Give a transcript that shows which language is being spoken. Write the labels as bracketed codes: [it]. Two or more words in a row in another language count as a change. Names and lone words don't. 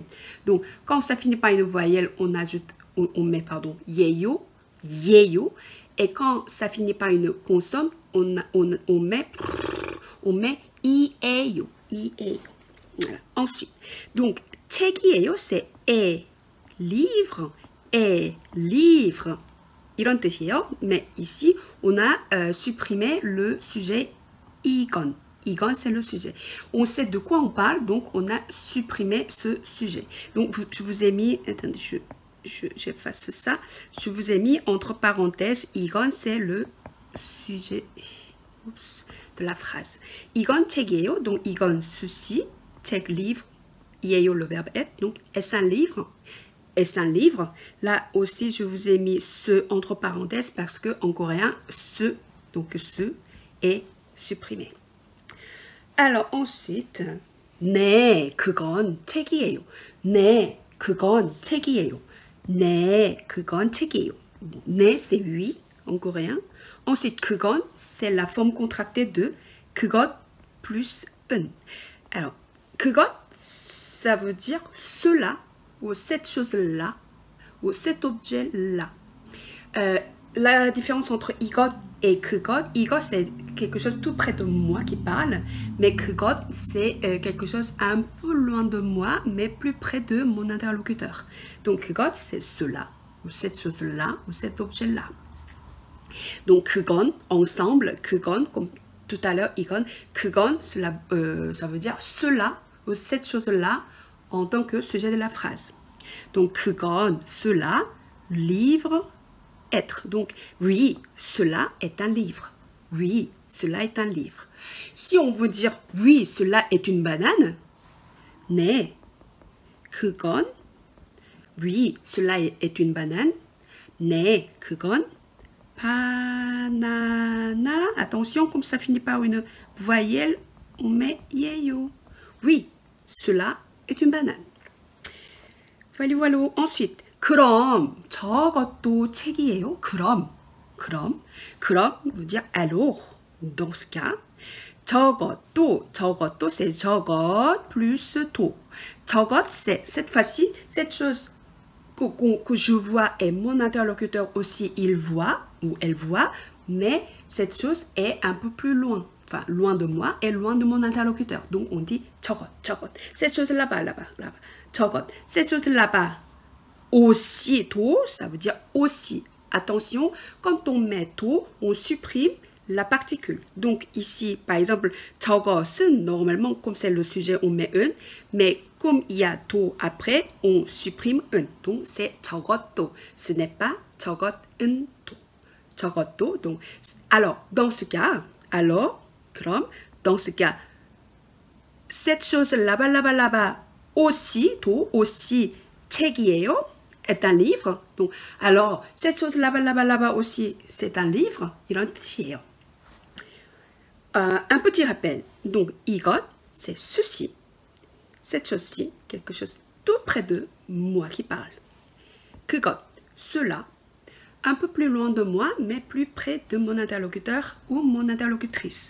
[fr] Donc, quand ça finit par une voyelle, on ajoute, on met, pardon, [ko] 예요, 예요. [fr] Et quand ça finit par une consonne, on met [ko] 이에요, 이에요. [fr] Voilà. Ensuite, donc, 책이에요, c'est est, livre, est, livre. [ko] 이런 뜻이에요. [fr] Mais ici, on a supprimé le sujet 이건. [ko] 이건, [fr] c'est le sujet. On sait de quoi on parle, donc on a supprimé ce sujet. Donc, je vous ai mis... Attendez, j'efface ça. Je vous ai mis entre parenthèses, 이건, c'est le sujet de la phrase. [ko] 이건 책이에요. [fr] Donc, 이건, ceci. 책, livre. 이에요, le verbe être. Donc, est-ce un livre? Est-ce un livre? Là aussi, je vous ai mis ce entre parenthèses parce que en coréen, ce, donc ce, est supprimé. Alors ensuite, [ko] 네, 그건 책이에요. 네, 그건 책이에요. 네, 그건 책이에요. 네, [fr] c'est oui en coréen. Ensuite, 그건, c'est la forme contractée de 그것 plus 은. Alors, 그것, ça veut dire cela, ou cette chose-là, ou cet objet-là. La différence entre 이것 et 그것, 이것 c'est quelque chose tout près de moi qui parle, mais 그것 c'est quelque chose un peu loin de moi, mais plus près de mon interlocuteur. Donc 그것 c'est cela, ou cette chose-là, ou cet objet-là. Donc 그건, ensemble, 그건, comme tout à l'heure, [ko] 이건, 그건, [fr] cela, ça veut dire cela, ou cette chose-là, en tant que sujet de la phrase. Donc, 그건, cela, livre, être. Donc, oui, cela est un livre. Oui, cela est un livre. Si on veut dire, oui, cela est une banane, [ko] 네, 그건, [fr] oui, cela est une banane, [ko] 네, 그건, [fr] banana. Attention, comme ça finit par une voyelle, on met 예요. Oui, cela est une banane. Voilà, voilà. Ensuite, [ko] 그럼 저것도 책이에요? 그럼 그럼 [fr] veut dire alors. Dans ce cas, 저것도 c'est 저것 plus 도. 저것, c'est cette fois-ci, cette chose que je vois et mon interlocuteur aussi, il voit ou elle voit, mais cette chose est un peu plus loin. Enfin, loin de moi et loin de mon interlocuteur. Donc, on dit 저것. Cette chose là-bas. 저것. Cette chose là-bas. Aussi, 도, ça veut dire aussi. Attention, quand on met 도, on supprime la particule. Donc, ici, par exemple, 저것은, normalement, comme c'est le sujet, on met un, mais comme il y a 도 après, on supprime un. Donc, c'est 저것도. Ce n'est pas [ko] 저것은 도. [fr] 저것도. Donc, alors, dans ce cas, 그럼, dans ce cas, cette chose là-bas, aussi, 도, aussi, 책이에요, est un livre. Donc, alors, cette chose là-bas aussi, c'est un livre, [ko] 이런 뜻이에요. [fr] Un petit rappel. Donc, 이것, c'est ceci. Cette chose-ci, quelque chose tout près de moi qui parle. 그것, cela, un peu plus loin de moi, mais plus près de mon interlocuteur ou mon interlocutrice.